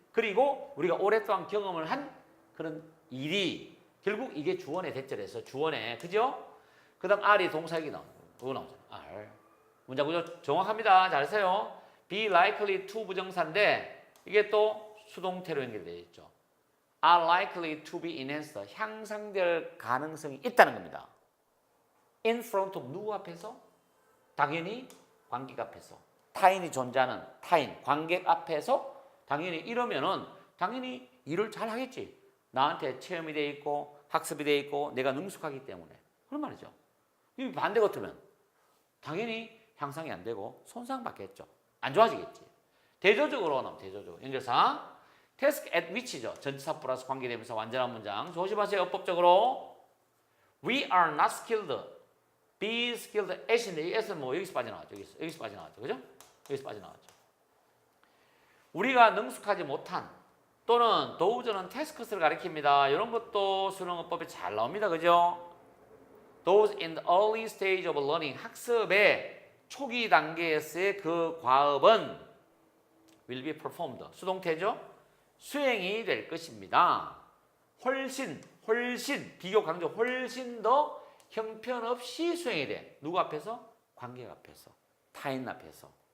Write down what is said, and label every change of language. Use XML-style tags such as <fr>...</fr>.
<ko>그리고 우리가 오랫동안 경험을 한 그런 일이 결국 이게 주어의 대절에서 주어의 그죠? 그 다음 R이 동사역이 나오죠. R. 문장 구조 정확합니다. 잘했어요.</ko> <en>Be likely to</en> <ko>부정사인데 이게 또 수동태로 연결되어 있죠.</ko> <en>Are likely to be enhanced.</en> <ko>향상될 가능성이 있다는 겁니다.</ko> <en>In front of</en> <ko>누구 앞에서? 당연히 관객 앞에서. 타인이 존재하는 타인, 관객 앞에서 당연히 이러면은 당연히 일을 잘 하겠지. 나한테 체험이 돼 있고 학습이 돼 있고 내가 능숙하기 때문에. 그런 말이죠. 이 반대 같으면 당연히 향상이 안 되고 손상받겠죠. 안 좋아지겠지. 대조적으로 나오면 대조적으로. 연결사</ko> <en>task at which죠.</en> <ko>전치사 플러스 관계대명사 완전한 문장. 조심하세요. 어법적으로.</ko> <en>We are not skilled. Be skilled at</en> <ko>인데 이 at은 뭐 여기서 빠져나왔죠. 여기서 빠져나왔죠. 그죠? 여기서 빠져나왔죠. 우리가 능숙하지 못한 또는 도우저는 태스크스를 가리킵니다. 이런 것도 수능어법에 잘 나옵니다. 그죠?</ko> <en>Those in the early stage of learning.</en> <ko>학습의 초기 단계에서의 그 과업은</ko> <en>will be performed.</en> <ko>수동태죠? 수행이 될 것입니다. 훨씬 비교 강조 훨씬 더 형편없이 수행이 돼. 누구 앞에서? 관객 앞에서. 타인 앞에서.</ko>